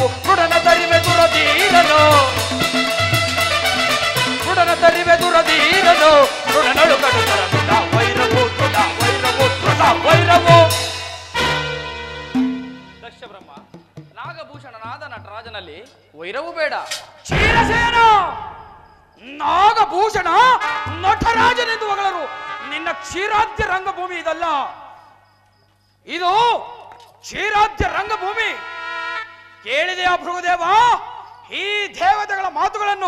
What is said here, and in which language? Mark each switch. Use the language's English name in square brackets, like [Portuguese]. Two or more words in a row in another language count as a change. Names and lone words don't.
[Kannada] ಋಣನ ತರಿವೆ ದುರದೀರನು, ಋಣನ ತರಿವೆ ದುರದೀರನು. ಋಣನೊಳು ಕಡುತ್ತರ ದೃಢ ವೈರವು, ದೃಢ ವೈರವು, ದೃಢ ವೈರವು. ದಕ್ಷ ಬ್ರಹ್ಮ, ನಾಗಭೂಷಣನಾದ ನಟರಾಜನಲ್ಲಿ ವೈರವು ಬೇಡ. ಕ್ಷೀರಸೇನ, ನಾಗಭೂಷಣ ನಟರಾಜನೆಂದು ಹೊಗಳರು. ನಿನ್ನ ಕ್ಷೀರಾದ್ಯ ರಂಗಭೂಮಿ ಇದಲ್ಲ, ಇದು ಕ್ಷೀರಾದ್ಯ ರಂಗಭೂಮಿ. ಕೇಳಿದೆಯಾ ಭೃಗುದೇವ ಈ ದೇವತೆಗಳ ಮಾತುಗಳನ್ನು?